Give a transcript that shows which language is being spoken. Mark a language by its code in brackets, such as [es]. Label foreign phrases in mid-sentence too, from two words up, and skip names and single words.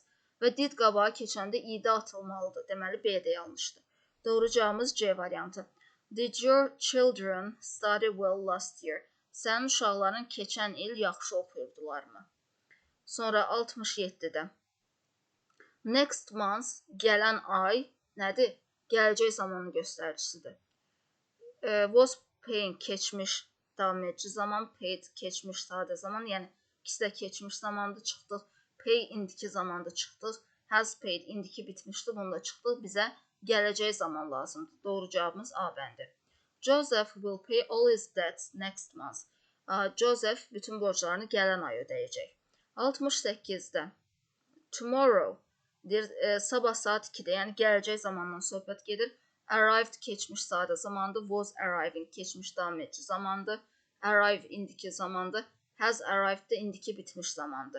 [az] Və did qabağa keçəndə id atılmalıdır. Deməli, B də yanlışdır. Doğru cavabımız C variantı. [en] Did your children study well last year? [az] Sənin uşaqların keçən il yaxşı oxuyurdularmı? Sonra 67-də. [en] Next month, [az] gələn ay nədir? Gələcək zamanın göstəricisidir. [en] Was paying [az] keçmiş davam edici zaman, paid keçmiş sadə zaman, yəni ikisi də keçmiş zamanda çıxdıq. Pay indiki zamanda çıxdıq. [en] Has paid [az] indiki bitmişdi, bunda çıxdıq. Bizə gələcək zaman lazımdır. Doğru cavabımız A bəndi. [en] Joseph will pay all his debts next month. [az] Joseph bütün borclarını gələn ay ödəyəcək. 68-də. Tomorrow deyir, sabah saat 2-də, yəni gələcək zamandan söhbət gedir. Arrived keçmiş sadə zamandır. [en] Was arriving [az] keçmiş davam edici zamandır. Arrive indiki zamandır. [en] Has arrived [az] də indiki bitmiş zamandır.